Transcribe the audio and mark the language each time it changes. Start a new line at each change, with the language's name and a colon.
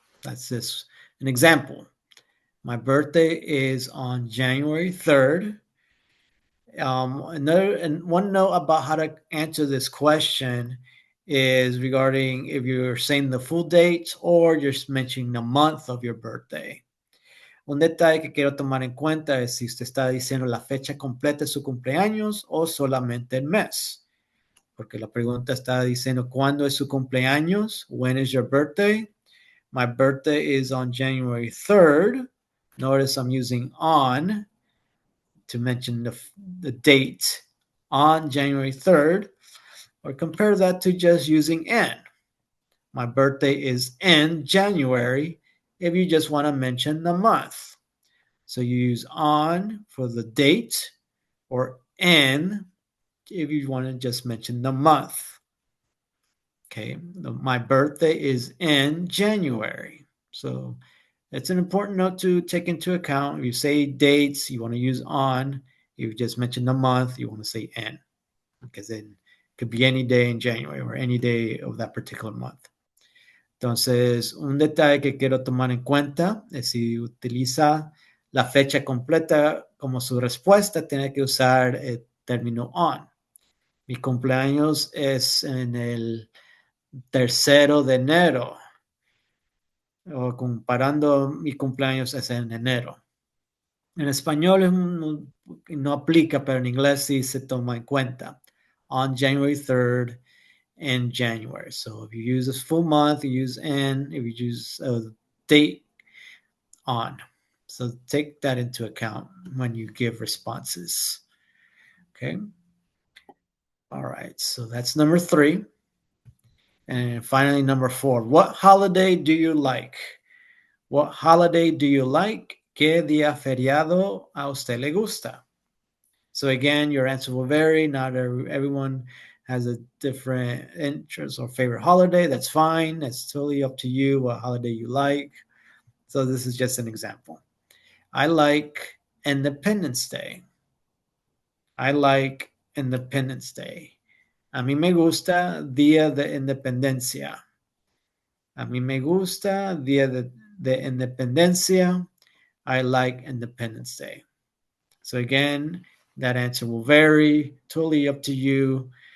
English: That's just an example. My birthday is on January 3rd. One note about how to answer this question is regarding if you're saying the full date or just mentioning the month of your birthday.
Spanish: Un detalle que quiero tomar en cuenta es si usted está diciendo la fecha completa de su cumpleaños o solamente el mes. Porque la pregunta está diciendo cuándo es su cumpleaños.
English: When is your birthday? My birthday is on January 3rd. Notice I'm using on to mention the date on January 3rd. Or compare that to just using in. My birthday is in January if you just want to mention the month. So you use on for the date or in if you want to just mention the month. Okay, my birthday is in January. So it's an important note to take into account. If you say dates, you want to use on. If you just mention the month, you want to say in. Because then it could be any day in January or any day of that particular month.
Spanish: Entonces, un detalle que quiero tomar en cuenta es si utiliza la fecha completa como su respuesta, tiene que usar el término on. Mi cumpleaños es en el 3 de enero. O comparando, mi cumpleaños es en enero. En español no aplica, pero en inglés sí se toma en cuenta.
English: On January 3rd, in January. So if you use a full month, you use in. If you use a date, on. So take that into account when you give responses. Okay. All right. So that's number 3. And finally, number 4. What holiday do you like? What holiday do you like?
Spanish: ¿Qué día feriado a usted le gusta?
English: So again, your answer will vary. Not everyone has a different interest or favorite holiday. That's fine. That's totally up to you what holiday you like. So this is just an example. I like Independence Day. I like Independence Day.
Spanish: A mí me gusta Día de Independencia. A mí me gusta Día de Independencia.
English: I like Independence Day. So again, that answer will vary. Totally up to you.